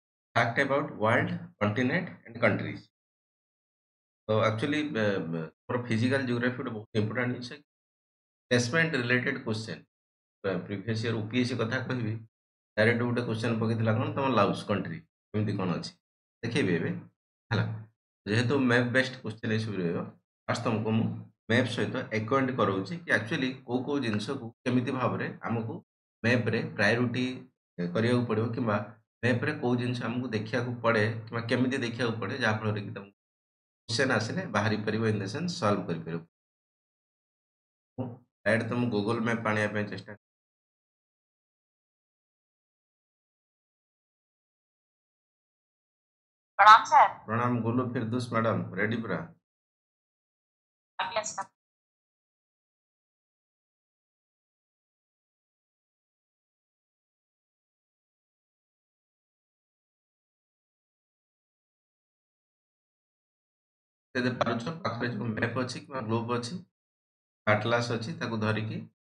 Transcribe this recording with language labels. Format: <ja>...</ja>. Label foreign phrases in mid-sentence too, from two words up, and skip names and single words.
<en>fact about world, continent and countries. So actually, for physical geography,</en> <hi>बहुत</hi> <en>important is placement related question. Previous year</en> <or>UPSC କଥା କହିବି ଡାଇରେକ୍ଟ ଗୋଟେ क्वेश्चन ପକେଇଥିଲା କ'ଣ ତମ ଲାଉସ୍ କଣ୍ଟ୍ରି କେମିତି କ'ଣ ଅଛି ଦେଖେଇବି ଏବେ ହେଲା ଯେହେତୁ</or> <en>map based</en> <or>क्वेश्चन ଏସବୁ ରହିବ ଫାର୍ଷ୍ଟ ତମକୁ ମୁଁ ମ୍ୟାପ୍ ସହିତ ଏକ୍ୱେଣ୍ଟ କରାଉଛି କି ଆକ୍ଚୁଆଲି କୋଉ କୋଉ ଜିନିଷକୁ କେମିତି ଭାବରେ ଆମକୁ ମ୍ୟାପ୍ରେ ପ୍ରାୟୋରିଟି କରିବାକୁ ପଡ଼ିବ କିମ୍ବା ମ୍ୟାପ୍ରେ କୋଉ ଜିନିଷ ଆମକୁ ଦେଖିବାକୁ ପଡ଼େ କିମ୍ବା କେମିତି ଦେଖିବାକୁ ପଡ଼େ ଯାହାଫଳରେ କି ତମକୁ क्वेश्चन ଆସିଲେ ବାହାରି ପାରିବ</or> <en>in the sense</en> <or>ସଲ୍ଭ କରିପାରିବ ମୁଁ ଡାଇରେକ୍ଟ ତମ ଗୁଗଲ ମ୍ୟାପ୍ ଆଣିବା ପାଇଁ ଚେଷ୍ଟା ପ୍ରଣାମ ସର ପ୍ରଣାମ ଗୋଲୁ ଫିରଦୌସ ମ୍ୟାଡାମ ରେଡି ପୁରା</or> <en>yes sir</en> <or>ଯଦି ପାରୁଛ ପାଖରେ ଯୋଉ ମ୍ୟାପ୍ ଅଛି କିମ୍ବା ଗ୍ଲୋବ୍ ଅଛି ଆଟଲାସ୍ ଅଛି ତାକୁ ଧରିକି</or>